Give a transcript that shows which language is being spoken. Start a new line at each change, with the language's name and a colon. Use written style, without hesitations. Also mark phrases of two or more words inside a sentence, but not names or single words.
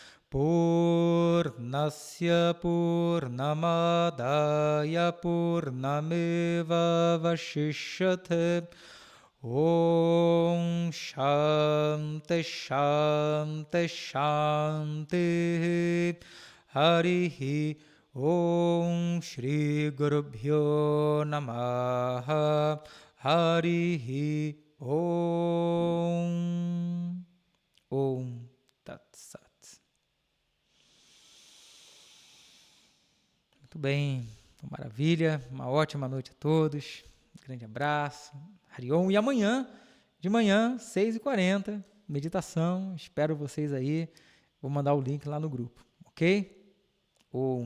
Sanskrit: Purnasya Purnamadaya Purnameva Vashishyate Om Shanti Shanti Shanti Harihi Om Shri Gurubhyo Namaha Harihi Om Om Tat Sat.
Portuguese: Muito bem, maravilha, uma ótima noite a todos, um grande abraço, Hariom, e amanhã, de manhã, 6h40, meditação, espero vocês aí, vou mandar o link lá no grupo, ok?